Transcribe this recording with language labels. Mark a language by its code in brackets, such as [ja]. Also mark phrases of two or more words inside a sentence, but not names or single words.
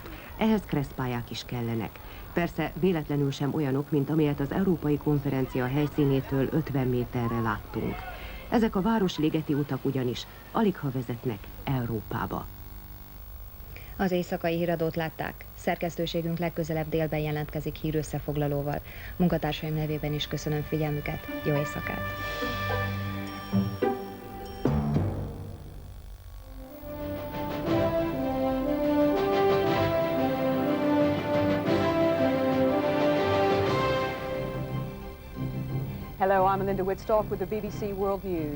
[hu] Ehhez keresztpályák is kellenek. Persze véletlenül sem olyanok, mint amelyet az Európai Konferencia helyszínétől 50 méterre láttunk. Ezek a városligeti utak ugyanis aligha vezetnek Európába. Az éjszakai híradót látták. Szerkesztőségünk legközelebb délben jelentkezik hírösszefoglalóval. Munkatársaim nevében is köszönöm figyelmüket. Jó éjszakát! [en] Hello, I'm Melinda Wittstock with the BBC World News.